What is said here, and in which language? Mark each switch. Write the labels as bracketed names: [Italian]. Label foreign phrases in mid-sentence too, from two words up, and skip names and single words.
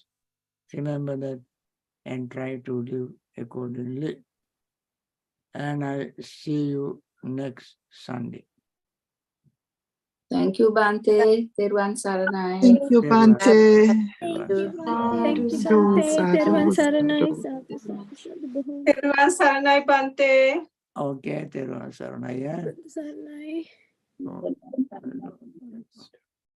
[English] Remember that and try to live accordingly. And I see you next Sunday. Thank you, Bhante. [Sinhala] Terwan Saranai. [English] Thank you, Bhante. Thank you, Thank you, Sadhu, Bhante. sadhu, Terwan sadhu. Saranai. [Pali] Sadhu, sadhu, sadhu, Bhante. [Sinhala] Terwan Saranai Bhante. Okay, Teruvan Saranaya. Saranai. Oh.